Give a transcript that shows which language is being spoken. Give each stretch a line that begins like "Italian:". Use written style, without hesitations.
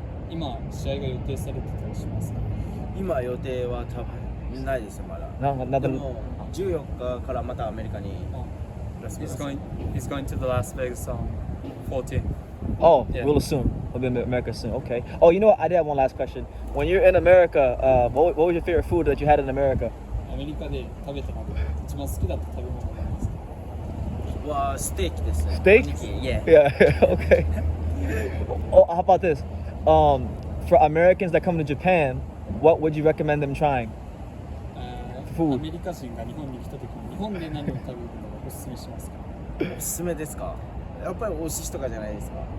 Japanese: 今試合が予定されてたりしますか？今予定は多分ないですまだ。
English: No, nothing.
Japanese: でも14日からまたアメリカに。
English: He's going to the Las Vegas on 14. Oh, yeah. Real soon. We'll be in America soon. Okay. Oh, you know what? I did have one last question. When you're in America, what was your favorite food that you had in America?
Japanese: アメリカで食べたので一番好きだった食べ物は何ですか？はステーキですね。
English: Steak? Yeah. Okay. Oh, how about this? For Americans that come to Japan, what would you recommend them trying?
Japanese: アメリカ人が日本に来た時に日本で何を食べるのがおすすめしますか？おすすめですか？やっぱりお寿司とかじゃないですか？